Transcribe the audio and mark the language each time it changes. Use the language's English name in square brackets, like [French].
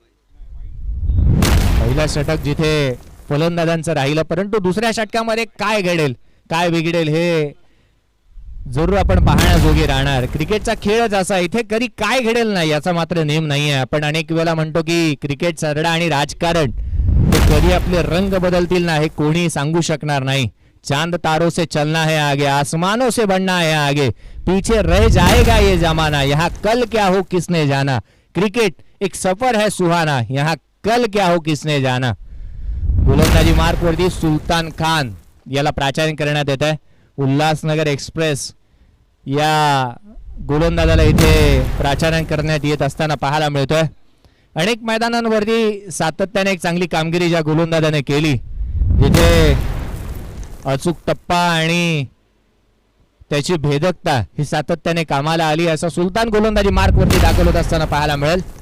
[Marathi] पहिला षटक जिथे फलंदाजांचं राहिलं, परंतु दुसऱ्या षटकामध्ये काय घडेल काय बिघडेल हे जरूर आपण पाहण्याजोगे राहणार. क्रिकेटचा खेळच असा, इथे कधी काय घडेल नाही याचा मात्र नेम नाहीये. आपण अनेक वेळा म्हणतो की क्रिकेट सरडा आणि राजकारण कधी आपले रंग बदलतील ना हे कोणी सांगू शकणार नाही. [Hindi] चांद तारों से चलना है आगे, आसमानों से बढ़ना है आगे, पीछे रह जाएगा ये जमाना, यहाँ कल क्या हो किसने जाना. क्रिकेट एक सफर है सुहाना, यहाँ कल क्या हो किसने जाना. [Marathi] गोलंदाजी मार्क वरती सुलतान खान याला प्राचार्य करण्यात येत आहे. उल्हासनगर एक्सप्रेस या गोलंदाजाला इथे प्राचार्य करण्यात येत असताना पाहायला मिळतोय. अनेक मैदानांवरती सातत्याने एक चांगली कामगिरी ज्या गोलंदाजाने केली, जिथे अचूक टप्पा आणि त्याची भेदकता ही सातत्याने कामाला आली, असा सुलतान गोलंदाजी मार्क वरती दाखल होत असताना पाहायला मिळेल.